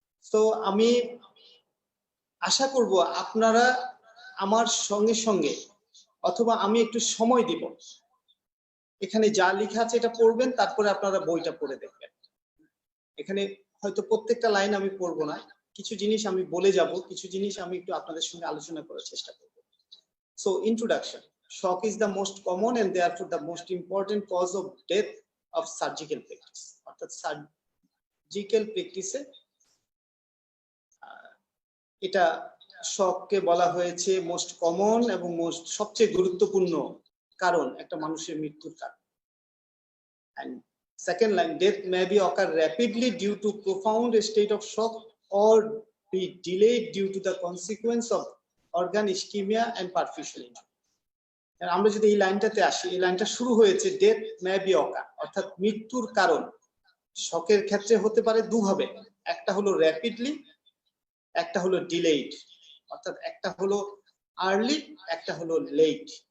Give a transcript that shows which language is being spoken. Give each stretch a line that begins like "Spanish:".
Bangla: So আমি আশা করব আপনারা আমার সঙ্গে সঙ্গে, অথবা আমি একটু সময় দিব, এখানে যা লেখা আছে এটা পড়বেন, তারপরে আপনারা বইটা পড়ে দেখবেন। এখানে হয়তো প্রত্যেকটা লাইন আমি পড়বো না, কিছু জিনিস আমি বলে যাব, কিছু জিনিস আমি একটু আপনাদের সঙ্গে আলোচনা করার চেষ্টা করব।
English: So introduction, shock is the most common and therefore the most important cause of death of surgical practice.
Bangla: অর্থাৎ সার্জিক্যাল প্র্যাকটিসে এটা শককে বলা হয়েছে মোস্ট কমন এবং মোস্ট সবচেয়ে গুরুত্বপূর্ণ কারণ, একটা মানুষের মৃত্যুর কারণ।
English: And second line, death may be occur rapidly due to profound state of shock or be delayed due to the consequence of organ ischemia and perfusion injury.
Bangla: আমরা যদি এই লাইনটাতে আসি, এই লাইনটা শুরু হয়েছে
English: death may be occur,
Bangla: অর্থাৎ মৃত্যুর কারণ শকের ক্ষেত্রে হতে পারে দুভাবে, একটা হলো র্যাপিডলি, একটা হলো ডিলেইড, অর্থাৎ একটা হলো আর্লি, একটা হলো লেট।